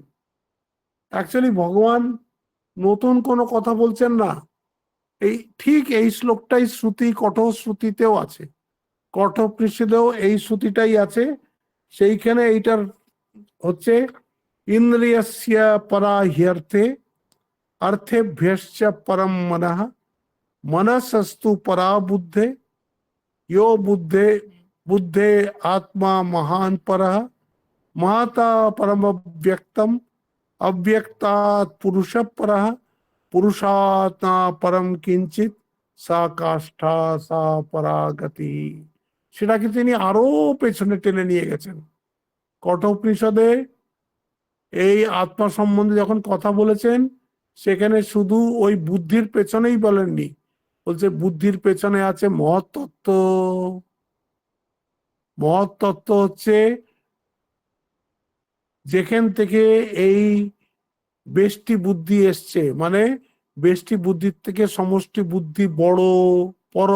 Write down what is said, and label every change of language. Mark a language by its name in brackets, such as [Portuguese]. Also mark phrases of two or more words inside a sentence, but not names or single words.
[Bangla] অ্যাকচুয়ালি ভগবান নতুন কোনো কথা বলছেন না, এই ঠিক এই শ্লোকটাই শ্রুতি, কঠোশ্রুতিতেও আছে, কঠোপনিষদেও এই শ্রুতিটাই আছে। সেইখানে এইটার হচ্ছে [Sanskrit] ইন্দ্রিয়স্য পরা হ্যর্থে অর্থেভ্যশ্চ পরম মনঃ মনসস্তু পরা বুদ্ধে यो बुद्धे बुद्धे आत्मा महान परः महता परम व्यक्तम अव्यक्तात् पुरुष परः पुरुषात् न परम किंचित सा काष्ठा सा परागति। [Bangla] সেটাকে তিনি আরো পেছনে টেনে নিয়ে গেছেন। কঠোপনিষদে এই আত্মা সম্বন্ধে যখন কথা বলেছেন, সেখানে শুধু ওই বুদ্ধির পেছনেই বলেননি, বলছে বুদ্ধির পেছনে আছে মহৎ তত্ত্ব। মহৎ তত্ত্ব হচ্ছে যেখান থেকে এই বেষ্টি বুদ্ধি এসছে, মানে বেষ্টি বুদ্ধির থেকে সমষ্টি বুদ্ধি বড়, পরম।